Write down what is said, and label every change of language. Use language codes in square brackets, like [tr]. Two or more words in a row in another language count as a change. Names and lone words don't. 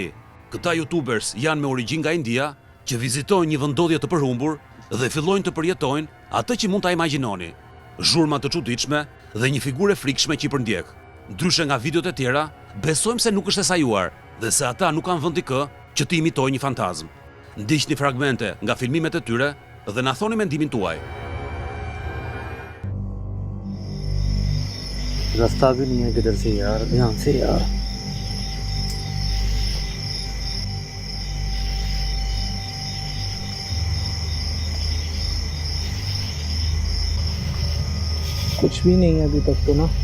[sq] Këta youtubers janë me origjinë nga India, që vizitojnë një vendodhje të përhumbur dhe fillojnë të përjetojnë atë që mund ta imagjinoni. Zhurma të çuditshme dhe një figurë frikshme që i përndjek. Ndryshe nga videot e tjera, besojmë se nuk është e sajuar dhe se ata nuk kanë vend t'i kë që të imitojnë një fantazm. Ndiqni fragmente nga filmimet e tyre dhe na thoni mendimin tuaj. [hi] रास्ता भी नहीं है किधर से यार, ध्यान से यार. कुछ भी नहीं है अभी तक तो ना.